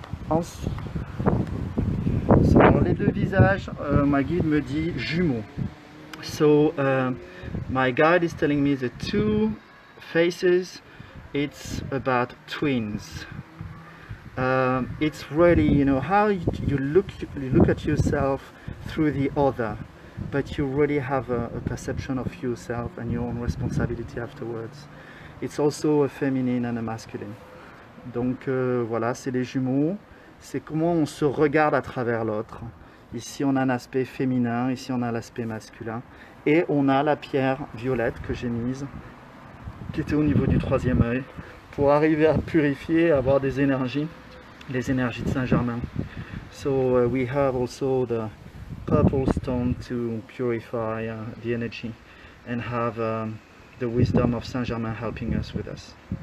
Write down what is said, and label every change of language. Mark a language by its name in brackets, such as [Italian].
[French] Ensuite, sur les deux visages, ma guide me dit jumeaux. [English] So my guide is telling me the two faces, it's about twins. It's really, you know, how you look at yourself through the other, but you really have a perception of yourself and your own responsibility afterwards. It's also a feminine and a masculine. [French] Donc voilà, c'est les jumeaux. C'est comment on se regarde à travers l'autre. Ici on a un aspect féminin, ici on a l'aspect masculin. Et on a la pierre violette que j'ai mise qui était au niveau du troisième œil, pour arriver à purifier, avoir des énergies, les énergies de Saint-Germain. [English] So we have also the purple stone to purify the energy and have the wisdom of Saint-Germain helping us with us.